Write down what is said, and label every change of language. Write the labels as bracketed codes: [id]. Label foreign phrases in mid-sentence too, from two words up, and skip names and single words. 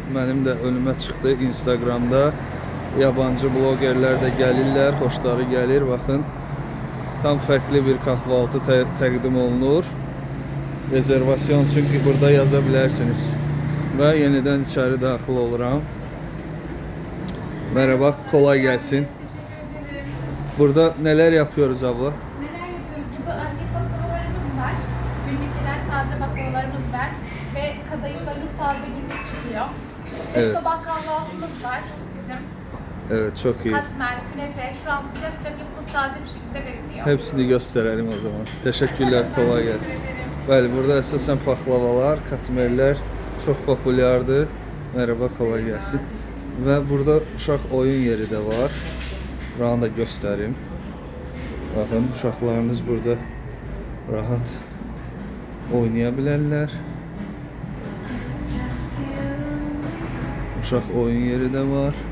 [az] Mənim də önümə çıxdı Instagramda. Yabancı blogerlər də gəlirlər, xoşları gəlir. Baxın. Tam fərqli bir kahvaltı təqdim olunur. Rezervasyon çünki burada yaza bilərsiniz. Və yenidən içəri daxil oluram. [tr] Merhaba, kolay gelsin. Burada neler yapıyoruz abla? Neler yapıyoruz? Burada Antep baklavalarımız var. Günlük gelen taze baklavalarımız var. Ve kadayıflarımız taze günlük çıkıyor. Evet. Sabah kahvaltımız var bizim. Evet, çok iyi. Katmer, künefe şu an sıcak sıcak yapılıp taze bir şekilde veriliyor. Hepsini gösterelim o zaman. Teşekkürler, kolay gelsin. [az] Bəli, burada əsasən paxlavalar, katmerlər çok populyardır. [tr] Merhaba, kolay gelsin. [az] Və burada uşaq oyun yeri də var. Buranı da göstərim. Baxın, uşaqlarınız burada rahat oynaya bilərlər. Uşaq oyun yeri də var.